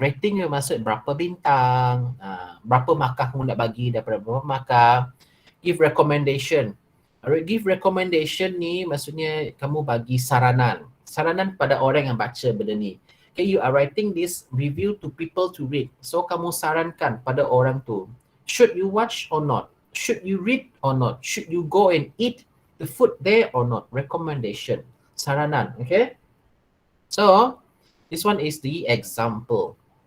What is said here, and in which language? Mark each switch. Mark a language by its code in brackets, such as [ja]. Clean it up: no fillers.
[ms] Rating yang maksud berapa bintang, berapa markah kamu nak bagi daripada berapa markah. [en] Give recommendation. Give recommendation [ms] ni maksudnya kamu bagi saranan. Saranan pada orang yang baca benda ni. [en] Okay, you are writing this review to people to read. [ms] So, kamu sarankan pada orang tu. [en] Should you watch or not? Should you read or not? Should you go and eat the food there or not? Recommendation. Saranan, okay? So, this one is the example.